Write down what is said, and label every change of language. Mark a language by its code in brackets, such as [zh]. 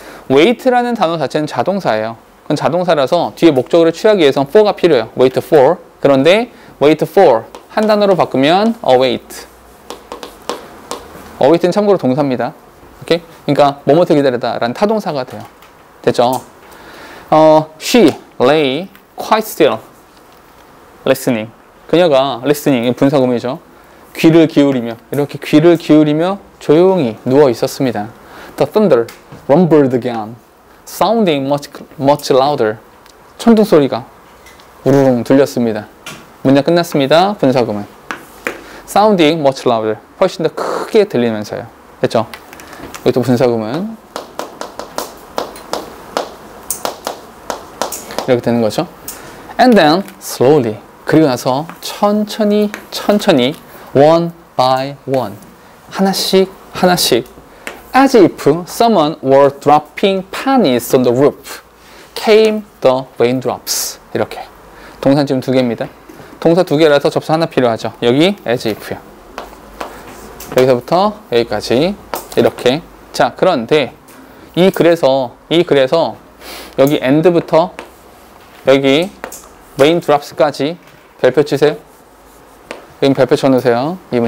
[ko] wait라는 단어 자체는 자동사예요. 그건 자동사라서 뒤에 목적어를 취하기 위해서는 for가 필요해요. wait for. 그런데 wait for 한 단어로 바꾸면 await. await는 참고로 동사입니다. 오케이? 그러니까 뭐뭐서 기다리다 라는 타동사가 돼요. 됐죠? [en] She lay quite still listening. [ko] 그녀가 listening 분사구문이죠. 귀를 기울이며 이렇게 귀를 기울이며 조용히 누워 있었습니다. [en] The thunder rumbled again, sounding much louder. [ko] 천둥 소리가 우르릉 들렸습니다. 문장 끝났습니다. 분사구문. [en] Sounding much louder. [ko] 훨씬 더 크게 들리면서요. 됐죠? 여기 또 분사구문. 이렇게 되는 거죠. [en] And then slowly. [ko] 그리고 나서 천천히 [en] one by one [ko] 하나씩 [en] as if someone were dropping pennies on the roof came the raindrops. [ko] 이렇게 동사 지금 두 개입니다. 동사 두 개라서 접수 하나 필요하죠. 여기 as if요. 여기서부터 여기까지 이렇게. 자, 그런데 그래서 여기 end부터 여기 raindrops까지 별표 치세요. 여기 별표 쳐놓으세요.